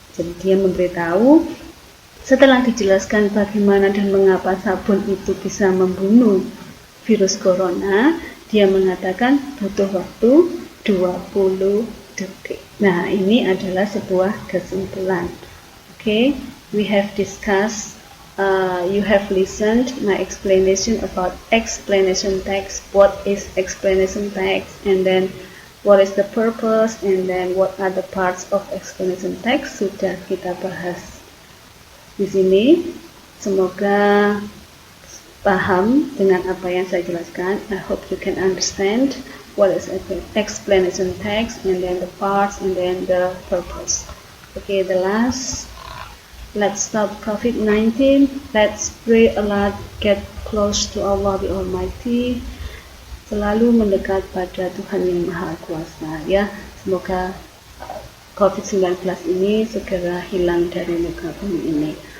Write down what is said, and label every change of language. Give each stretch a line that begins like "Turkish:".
Indonesian: Jadi dia memberitahu setelah dijelaskan bagaimana dan mengapa sabun itu bisa membunuh virus corona, dia mengatakan butuh waktu 20 detik. Nah, ini adalah sebuah kesimpulan.
English: Okay, we have discussed, you have listened my explanation about explanation text, what is explanation text, and then what is the purpose, and then what are the parts of explanation text,
Indonesian: sudah kita bahas di sini. Semoga paham dengan apa yang saya jelaskan.
English: I hope you can understand what is explanation text, and then the parts, and then the purpose. Okay, the last, let's stop COVID-19. Let's pray a lot, get close to Allah the Almighty.
Indonesian: Selalu mendekat pada Tuhan yang Maha Kuasa, ya. Semoga COVID-19 ini segera hilang dari muka bumi ini.